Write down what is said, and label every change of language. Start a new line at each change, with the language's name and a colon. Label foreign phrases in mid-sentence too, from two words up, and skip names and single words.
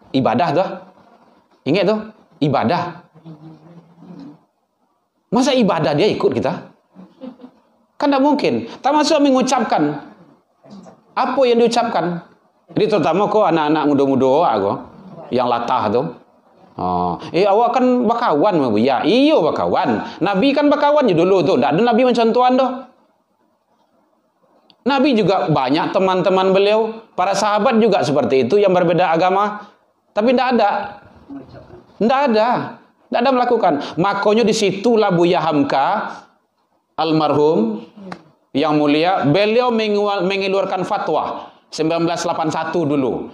Indonesian: Ibadah tuh. Ingat tuh, ibadah. Masa ibadah dia ikut kita? Kan tidak mungkin. Termasuk mengucapkan. Apa yang diucapkan? Jadi terutama kok anak-anak muda-muda aku yang latah tuh.
Minangkabau: Awak kan bakawan sama buya. Iyo bakawan. Nabi kan bakawan je dulu tuh.
Indonesian: Tak ada Nabi macam tuan tuh. Nabi juga banyak teman-teman beliau. Para sahabat juga seperti itu yang berbeda agama. Tapi tidak ada. Tidak ada. Tidak ada melakukan. Makanya disitulah Buya Hamka almarhum yang mulia, beliau mengeluarkan fatwa 1981 dulu.